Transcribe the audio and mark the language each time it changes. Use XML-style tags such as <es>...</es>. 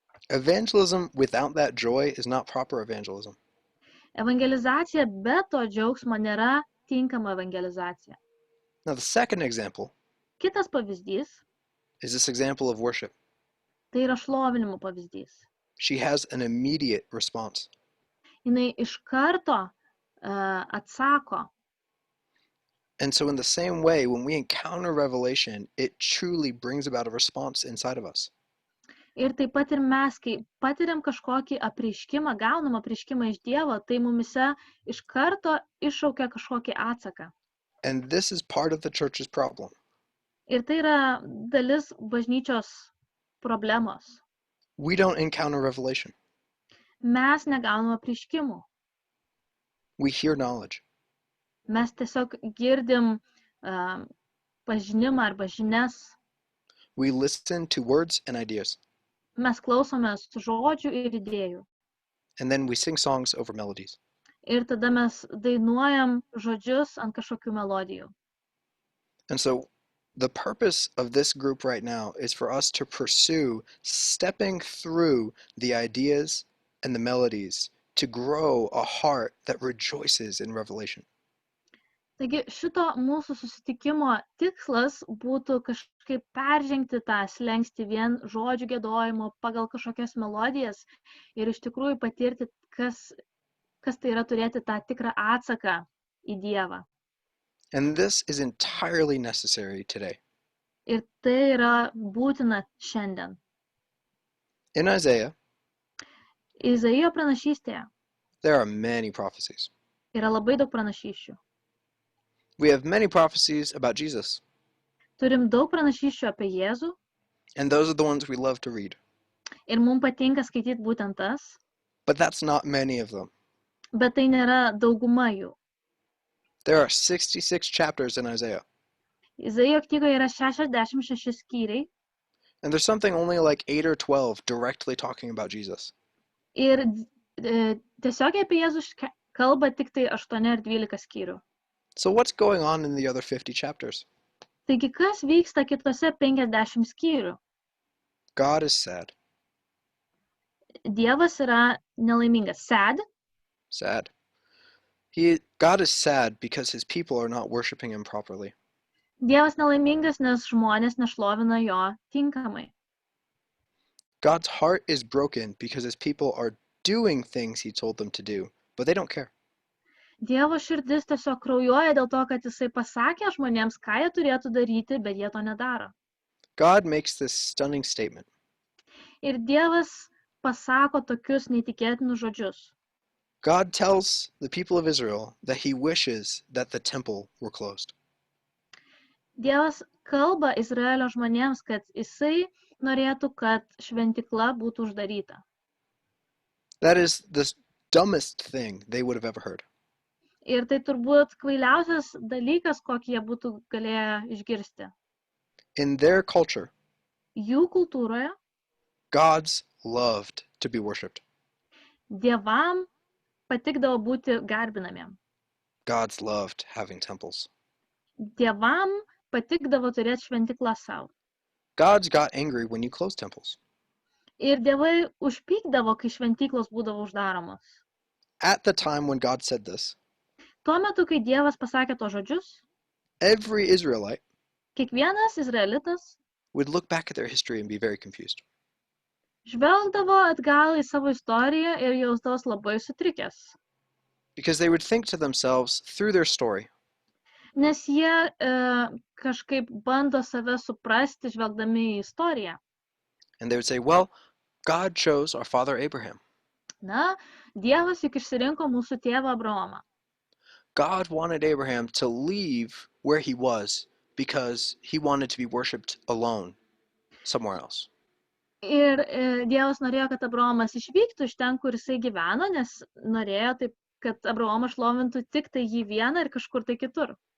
<en>Evangelism without that joy is not proper evangelism.</en> <lt>Evangelizacija be to džiaugsmo nėra tinkama evangelizacija.</lt> <en>Now the second example</en> <lt>Kitas pavyzdys,</lt> <en>is this example of worship.</en> <lt>tai yra šlovinimo pavyzdys.</lt> <en>She has an immediate response.</en> <lt>Jinai iš karto atsako.</lt> <en>And so in the same way, when we encounter revelation, it truly brings about a response inside of us.</en> <lt>Ir taip pat ir mes, kai patiriam kažkokį apreiškimą, gaunam apreiškimą iš Dievo, tai mumise iš karto iššaukia kažkokį atsaką.</lt> <en>And this is part of the church's problem.</en> <lt>Ir tai yra dalis bažnyčios problemos.</lt> <en>We don't encounter revelation.</en> <lt>Mes negaunam apreiškimų.</lt> <en>We hear knowledge.</en> <lt>Mes tiesiog girdim pažinimą arba žinias.</lt> <en>We listen to words and ideas.</en> <lt>Mes klausomės žodžių ir idėjų.</lt> <en>And then we sing songs over melodies.</en> <lt>Ir tada mes dainuojam žodžius ant kažkokių melodijų.</lt> <en>And so the purpose of this group right now is for us to pursue stepping through the ideas and the melodies to grow a heart that rejoices in revelation.</en> <lt>Taigi šito mūsų susitikimo tikslas būtų kažkaip peržengti tą slenkstį vien žodžių giedojimo pagal kažkokias melodijas ir iš tikrųjų patirti, kas tai yra turėti tą tikrą atsaką į Dievą.</lt> <en>And this is entirely necessary today.</en> <lt>Ir tai yra būtina šiandien.</lt> <en>In Isaiah,</en> <lt>Izaijo pranašystėje</lt> <en>there are many prophecies.</en> <lt>yra labai daug pranašysčių.</lt> <en>We have many prophecies about Jesus,</en> <lt>Turim daug pranašysčių apie Jėzų</lt> <en>and those are the ones we love to read.</en> <lt>ir mums patinka skaityti būtent tas,</lt> <en>But that's not many of them.</en> <lt>bet tai nėra dauguma jų.</lt> <en>There are 66 chapters in Isaiah,</en> <lt>Izaijo knygoje yra 66 skyriai</lt> <en>and there's something only like 8 or 12 directly talking about Jesus.</en> <lt>ir tiesiog apie Jėzų kalba tik tai 8 ar 12 skyrių.</lt> <en>So what's going on in the other 50 chapters?</en> <lt>Taigi, kas vyksta kitose 50 skyrių?</lt> <en>God is sad.</en> <lt>Dievas yra nelaimingas.</lt> <en>Sad. Sad. God is sad because his people are not worshiping him properly.</en> <lt>Dievas nelaimingas, nes žmonės nešlovina jo tinkamai.</lt> <en>God's heart is broken because his people are doing things he told them to do, but they don't care.</en> <lt>Dievo širdis tiesiog kraujuoja dėl to, kad jisai pasakė žmonėms, ką jie turėtų daryti, bet jie to nedaro.</lt> <en>God makes this stunning statement.</en> <lt>Ir Dievas pasako tokius neįtikėtinus žodžius.</lt> <en>God tells the people of Israel that he wishes that the temple were closed.</en> <lt>Dievas kalba Izraelio žmonėms, kad jisai norėtų, kad šventykla būtų uždaryta.</lt> <en>That is the dumbest thing they would have ever heard.</en> <lt>Ir tai turbūt kvailiausias dalykas, kokį jie būtų galėję išgirsti.</lt> <en>In their culture,</en> <lt>Jų kultūroje</lt> <en>gods loved to be worshipped.</en> <lt>dievam patikdavo būti garbinamiem.</lt> <en>Gods loved having temples.</en> <lt>Dievam patikdavo turėti šventyklą savo.</lt> <en>Gods got angry when you closed temples.</en> <lt>Ir dievai užpykdavo, kai šventyklos būdavo uždaromos.</lt> <en>At the time when God said this,</en> <lt>Tuo metu, kai Dievas pasakė to žodžius,</lt> <en>every Israelite</en> <lt>kiekvienas izraelitas</lt> <en>would look back at their history and be very confused.</en> <lt>žvelgdavo atgal į savo istoriją ir jausdavos labai sutrikęs.</lt> <en>Because they would think to themselves through their story,</en> <lt>Nes jie kažkaip bando save suprasti, žvelgdami į istoriją.</lt> <en>and they would say, well, God chose our father Abraham.</en> <lt>Na, Dievas juk išsirinko mūsų tėvą Abraomą.</lt> <en>God wanted Abraham to leave where he was because he wanted to be worshipped alone somewhere else.</en> <lt>Ir Dievas norėjo, kad Abraomas išvyktų iš ten, kur jisai gyveno, nes norėjo taip, kad Abraomas šlovintų tik tai jį vieną ir kažkur tai kitur.</lt>